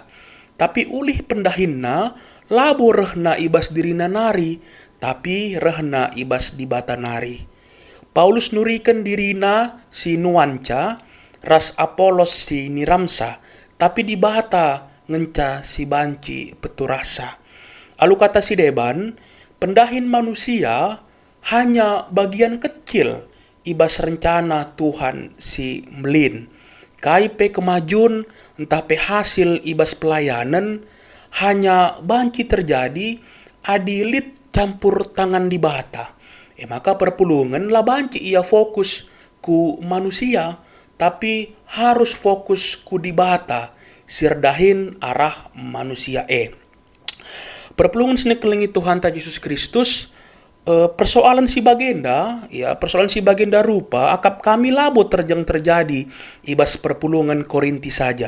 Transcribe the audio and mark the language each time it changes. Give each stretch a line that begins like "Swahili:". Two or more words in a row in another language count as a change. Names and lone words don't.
Batak Karo: Tapi ulih pendahinna, labo rehna ibas dirina nari, tapi rehna ibas di bata nari. Paulus nurikan dirina si nuanca, ras Apolos si niramsa, tapi di bata ngenca si banci peturasa. Alu kata si Deban, pendahin manusia
Indonesian: hanya bagian kecil
Batak Karo: ibas rencana Tuhan si melin. Kai pe kemajun entah pe hasil ibas pelayanan hanya banci terjadi adilit campur tangan di bata. Maka perpulungan lah banci ia fokus ku manusia, tapi harus fokus ku di bata sirdahin arah manusia perpulungan sini kelingi Tuhan ta Yesus Kristus. Persoalan si bagenda, ya persoalan si bagenda rupa akap kami labo terjadi ibas perpulungan Korinti saja.